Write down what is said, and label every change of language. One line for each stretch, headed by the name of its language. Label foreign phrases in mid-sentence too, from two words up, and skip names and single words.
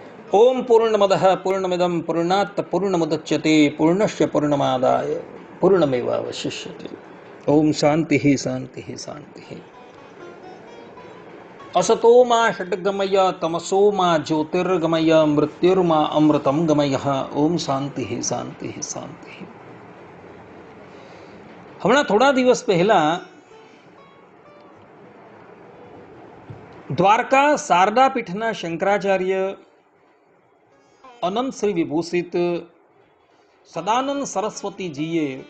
Sanskrit: ओम पूर्णमदः पूर्णमिदं पूर्णात् पूर्णमुदच्यते पूर्णस्य पूर्णमादाय पूर्णमेवावशिष्यते। ओम शांतिः शांतिः शांतिः। असतो मा षड्गमय तमसो मा ज्योतिर्गमय मृत्युर्मा अमृतं गमय। ओम शांतिः शांतिः शांतिः।
Gujarati: હમણાં થોડા દિવસ પહેલા દ્વારકા શારદા પીઠના શંકરાચાર્ય અનંત શ્રી વિભૂષિત સદાનંદ સરસ્વતીજીએ